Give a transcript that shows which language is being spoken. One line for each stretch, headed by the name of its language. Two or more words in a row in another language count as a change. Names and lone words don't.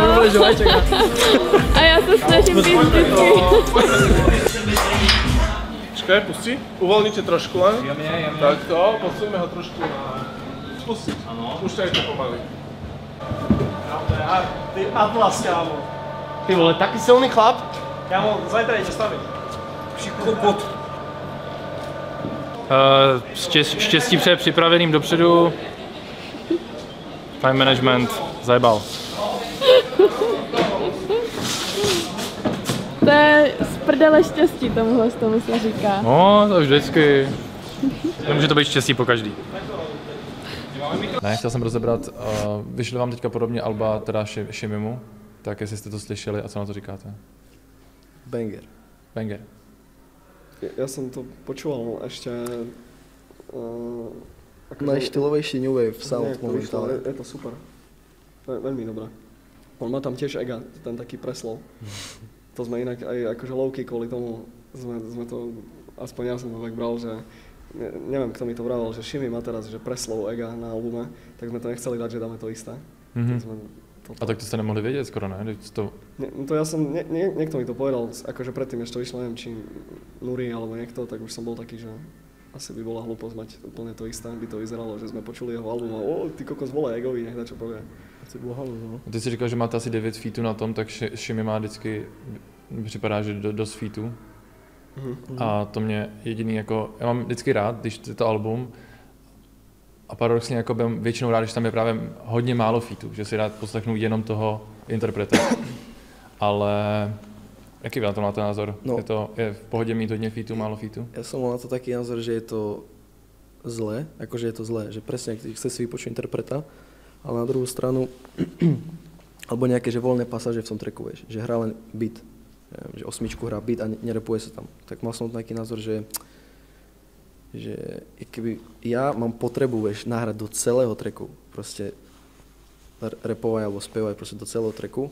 Czech: A já se snažím být vždycky.
Slovak: Počkaj, pusti. Uvoľnite trošku len.
Czech: Jemně.
Slovak: Takto, posuňme ho trošku. Spusti. Púšťajte pomaly. Ty Atlas, kámo. Ty vole, taký silný chlap. Kámo, zajtra ide staviť. Kokot.
Czech: Štěstí přeje připraveným dopředu.
English: Time management zajebal.
Czech: To je z prdele štěstí, tomu se říká. No, to vždycky. Nemůže to být štěstí po každý. Ne, chtěl jsem rozebrat, vyšli vám teďka podobně alba teda Shimimu, tak jestli jste to slyšeli a co na to říkáte? Banger. Banger.
Slovak: Ja som to počúval ešte...
English: Najštýlovejší New Wave sound
Slovak: to vyšlo, momentálne. je to super. To je veľmi dobré. On má tam tiež ega, ten taký preslov. To sme inak aj akože low-key kvôli tomu, sme to, aspoň ja som to tak bral, že neviem, kto mi to vravel, že Shimi má teraz, že preslov ega na albume, tak sme to nechceli dať, že dáme to isté. Tak sme
Czech: A tak to jste nemohli vědět skoro, ne?
Slovak: To ja som, niekto mi to povedal, akože predtým, ešte to vyšlo, neviem, či Nuri alebo niekto, tak už som bol taký, že asi by bola hlúposť mať úplne to isté, by to vyzeralo, že sme počuli jeho album a ty kokos vole, Egovi, nech čo povie.
Czech: Ty jsi říkal, že máte asi 9 featů na tom, tak Shimi má vždycky, připadá, že dost featů. A to mě jediný jako, já mám vždycky rád, když je to album, a paradoxně jako bych většinou rád, když tam je právě hodně málo featů, že si rád poslechnu jenom toho interpreta. Ale jaký vy na to máte názor? No. Je v pohodě mít hodně featů, málo featů?
Slovak: Ja som mal na to taký názor, že je to zlé, akože je to zlé, že presne chce si vypočuť interpreta, ale na druhú stranu, alebo nejaké že voľné pasáže v tom tracku, vieš, že hrá len beat, že osmičku hrá beat a nerepuje sa tam. Tak mal som taký názor, že keby ja mám potrebu, vieš, nahrať do celého tracku, proste repovať alebo spievať proste do celého tracku.